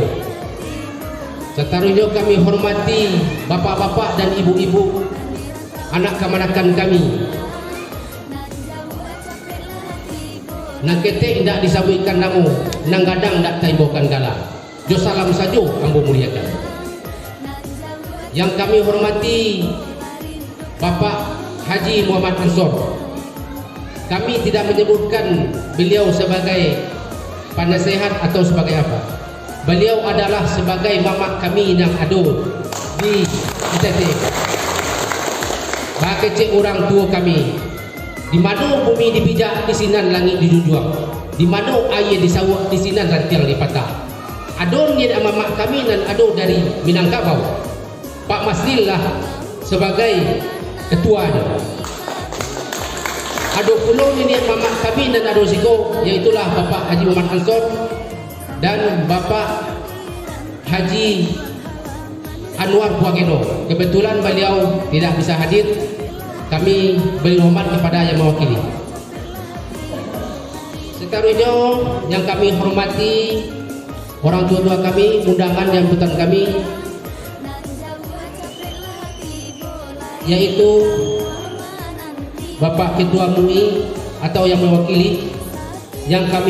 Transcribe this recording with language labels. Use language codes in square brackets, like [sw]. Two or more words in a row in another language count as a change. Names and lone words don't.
[id] Seterusnya kami hormati bapak-bapak dan ibu-ibu, anak kemanakan kami. [min] Nang ketek tidak disabuikan namu, nang gadang tidak taibokan gala. Jo salam saja ambo muliakan. [id] Yang kami hormati Bapak Haji Muhammad Ansor Kami tidak menyebutkan beliau sebagai penasehat atau sebagai apa. Beliau adalah sebagai mamak kami yang ada di ITT. [min] Bakecek orang tua kami. Di mana bumi dipijak, di sinan langit dijunjung. Di mana air disawak, di sinan rantiang dipatah. Adon ni mamak kami dan adon dari Minangkabau. [id] Pak Masdil lah sebagai ketuanya. [min] Ado puluh ini mamak kami dan ado siko, iaitulah Bapak Haji Muhammad Ansor dan Bapak Haji Anwar Buangeno. [id] Kebetulan beliau tidak bisa hadir. Kami beri hormat kepada yang mewakili. Seterusnya yang kami hormati orang tua-tua kami, undangan dan sambutan kami, yaitu Bapak Ketua MUI atau yang mewakili, yang kami